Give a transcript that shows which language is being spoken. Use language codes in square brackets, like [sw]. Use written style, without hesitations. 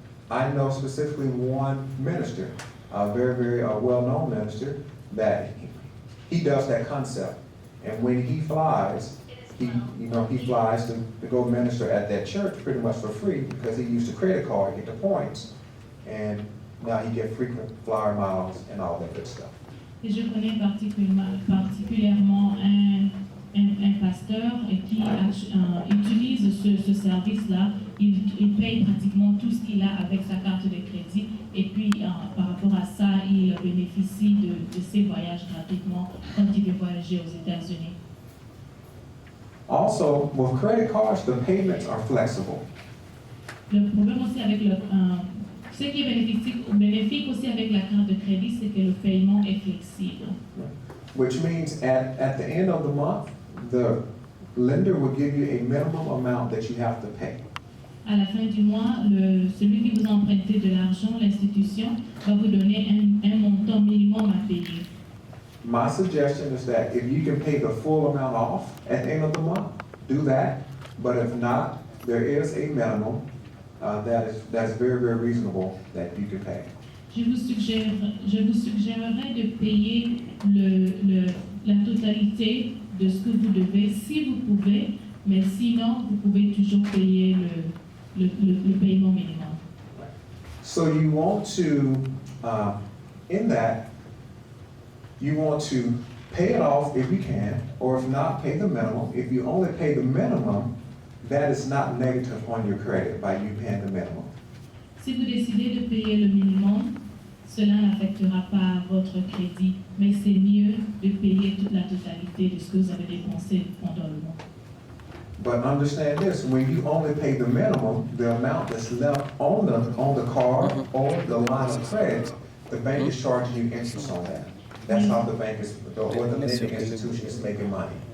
[en] I know specifically one minister, a very, very well-known minister, that he does that concept. And when he flies, he flies to go minister at that church pretty much for free because he used a credit card, get the points, and now he get frequent flyer miles and all that good stuff. [fr] Et je connais particulièrement un pasteur qui utilise ce service-là. Il paye pratiquement tout ce qu'il a avec sa carte de crédit. Et puis, par rapport à ça, il bénéficie de ses voyages gratuitement quand il veut voyager aux États-Unis. [en] Also, with credit cards, the payments are flexible. [fr] Le problème aussi avec ce qui est bénéfique aussi avec la carte de crédit, c'est que le paiement est flexible. [en] Which means at the end of the month, the lender will give you a minimum amount that you have to pay. [fr] À la fin du mois, celui qui vous a emprunté de l'argent, l'institution, va vous donner un montant minimum à payer. [en] My suggestion is that if you can pay the full amount off at the end of the month, do that. But if not, there is a minimum that's very, very reasonable that you can pay. [fr] Je vous suggérerais de payer la totalité de ce que vous devez, si vous pouvez, mais sinon, vous pouvez toujours payer le paiement minimum. [en] So you want to, in that, you want to pay it off if you can, or if not, pay the minimum. If you only pay the minimum, that is not negative on your credit by you paying the minimum. [fr] Si vous décidez de payer le minimum, cela n'affectera pas votre crédit, mais c'est mieux de payer toute la totalité de ce que vous avez dépensé pendant le mois. [en] But understand this, when you only pay the minimum, the amount that's left on the card or the line of credit, the bank is charging you interest on that. That's how the bank is, or the lending institution is making money.